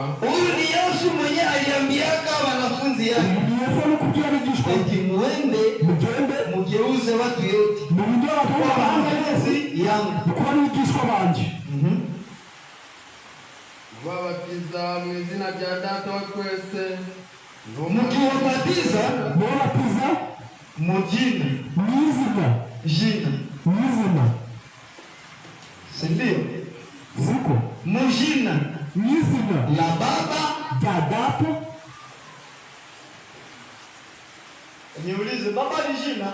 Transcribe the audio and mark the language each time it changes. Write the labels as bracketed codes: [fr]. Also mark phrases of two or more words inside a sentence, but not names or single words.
[sw] Huyu ni Yesu mwenye aliambiaka wanafunzi yake. Eti muende mugeuze watu yote. Kwa wanafunzi yangu. [rn] Mubabatiza mu izina rya Data wa twese. [sw] Mukiwabatiza mujina. Jina. Sindio? Ziko. Mujina. La Baba. Niulize Baba ni jina?